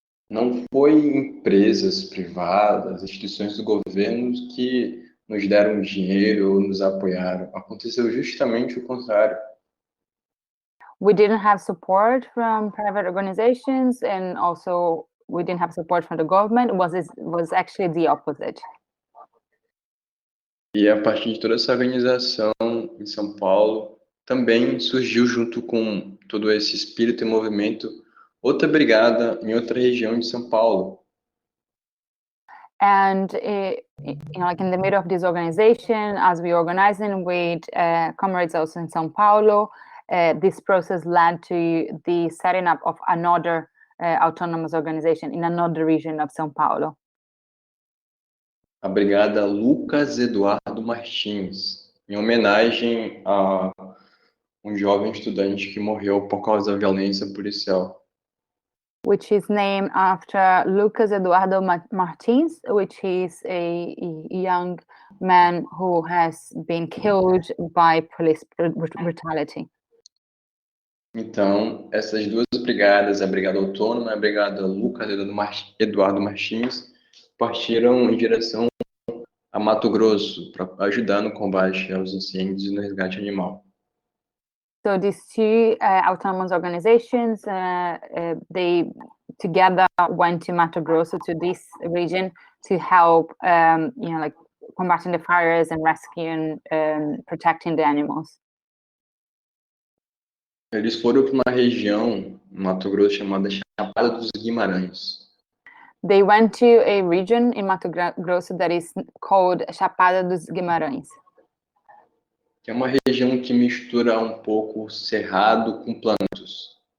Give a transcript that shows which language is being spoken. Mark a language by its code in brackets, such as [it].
[pt] Não foi empresas privadas, instituições do governo que nos deram dinheiro ou nos apoiaram. Aconteceu justamente o contrário. [en] We didn't have support from private organizations, and also we didn't have support from the government. It was actually the opposite. [pt] E a partir de toda essa organização em São Paulo, também surgiu junto com todo esse espírito e movimento outra brigada em outra região de São Paulo. [en] And like in the middle of this organization, as we organizing with comrades also in São Paulo, this process led to the setting up of another autonomous organization in another region of São Paulo. [pt] A brigada Lucas Eduardo Martins, em homenagem a um jovem estudante que morreu por causa da violência policial. [en] Which is named after Lucas Eduardo Martins, which is a young man who has been killed by police brutality. [pt] Então, essas duas brigadas, a Brigada Autônoma e a Brigada Lucas Eduardo Martins, partiram em direção a Mato Grosso para ajudar no combate aos incêndios e no resgate animal. [en] So these two autonomous organizations, they together went to Mato Grosso, to this region, to help, like combating the fires and rescuing, protecting the animals. [pt] Eles foram para uma região, no Mato Grosso, chamada Chapada dos Guimarães. [en] They went to a region in Mato Grosso that is called Chapada dos Guimarães. [pt] Que é uma região que mistura um pouco cerrado com plantos.